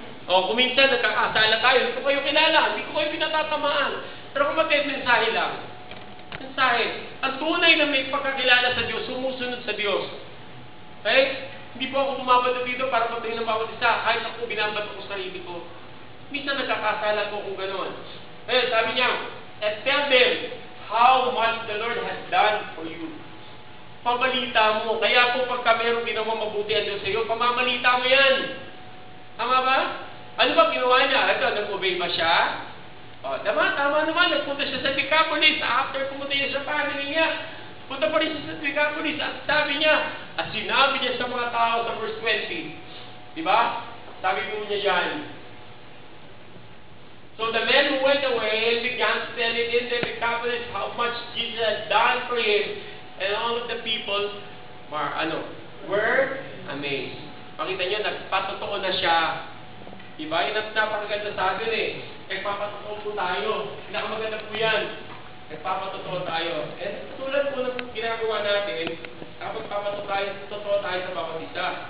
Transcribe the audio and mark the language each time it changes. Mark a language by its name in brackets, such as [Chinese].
[Filipino] O, kuminsan, nagkakasala tayo. Hindi ko kayo kilala, hindi ko kayo pinatatamaan. Pero kapatid, mensahe lang. Mensahe. Ang tunay na may pagkakilala sa Diyos, sumusunod sa Diyos. Okay? Hindi po ako bumabato dito para patayin ng bawat isa. Kahit ako, binabato ko sarili ko. Minsan nagkakasala ko kung gano'n. Sabi niya, [English] and tell them how much the Lord has done for you. [Filipino] Pabalita mo. Kaya po pagka mayroong ginawa mabuti ang Diyos sa iyo, pamamalita mo yan. Tama ba? Ano ba ginawa niya? Ito, nag-obey ba siya? O, tama naman. Nagpunta siya sa Decapolis. After pumunta niya sa family niya, punta pa rin siya sa Decapolis. At sabi niya, at sinabi niya sa mga tao sa verse 20. Diba? Sabi po niya dyan. [English] So the men who went away began to tell it in the Decapolis how much Jesus had done for him. And all of the people were amazed. [Filipino] Pakita nyo, nagpatotoo na siya. Diba? Yung napakaganda sa atin eh. Nagpapatotoo po tayo. Pinakamaganda po yan. Nagpapatotoo tayo. And tulad po ng ginagawa natin, kapag papatotoo tayo sa bawat isa.